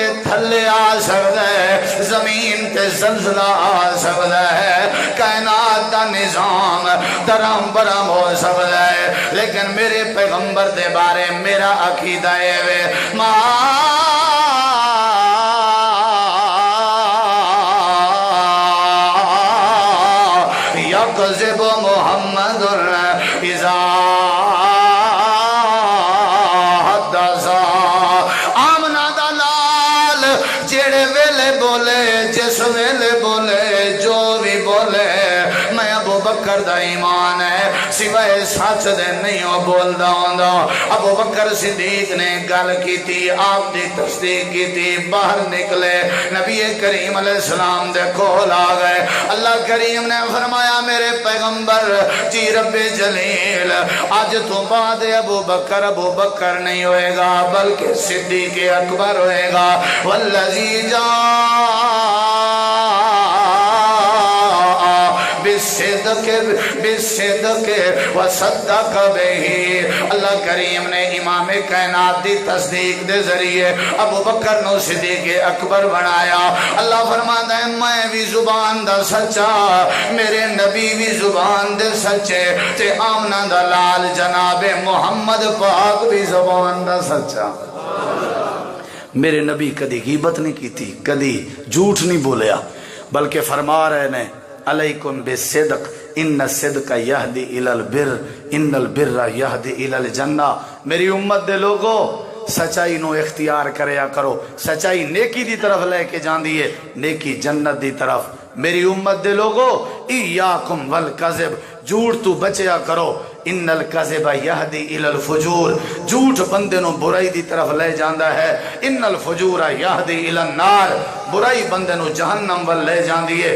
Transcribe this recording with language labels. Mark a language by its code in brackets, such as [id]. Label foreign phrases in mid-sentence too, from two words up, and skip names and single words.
[pa] تھلے آ سکتا ہے، زمین تے زلزلہ آ سکتا ہے، کائنات دا نظام درم برم ہو سکتا ہے، لیکن میرے پیغمبر دے بارے میرا عقیدہ ہے [ar] یکذب محمد اذا حدث. [pa] آمنہ دا لال جڑے ویلے بولے، جس ویلے بولے، جو بھی بولے، میں ابو بکر دا ایمان ہے، سوائے سچ دے نہیں ہو بولدا ہوندا. ابو بکر صدیق نے گل کیتی، آپ دی تصدیق کیتی، باہر نکلے، نبی کریم علیہ السلام دے کول آ گئے. اللہ کریم نے فرمایا، میرے پیغمبر جی رب جلیل، آج تو بعد ابو بکر نہیں ہوئے گا بلکہ صدیق اکبر ہوئے گا. [ar] والذی بالصدق وصدق بہ. [pa] اللہ کریم نے امام کائنات دی تصدیق دے ذریعے ابو بکر نو صدیق اکبر بنایا. اللہ فرماتا ہے میں بھی زبان دا سچا، میرے نبی بھی زبان دے سچے، تے آمنہ دا لال جناب محمد پاک بھی زبان دا سچا. میرے نبی کدی غیبت نہیں کی تھی، کدی جھوٹ نہیں بولیا، بلکہ فرما رہے نے [ar] علیکم بالصدق ان الصدق یہدی الی البر ان البر یہدی الی الجنہ. [pa] میری امت دے لوگو سچائی نو اختیار کریا کرو، سچائی نیکی دی طرف لے کے جان دیئے، نیکی جنت دی طرف. میری امت دے لوگو [ar] ایاکم والکذب، [pa] جھوٹ تو بچیا کرو، [ar] ان الکذب یہدی الی الفجور، [pa] جھوٹ بندے نو برائی دی طرف لے جاندا ہے، [ar] ان الفجور یہدی الی النار، [pa] برائی بندے نو جہنم ول لے جاندی ہے۔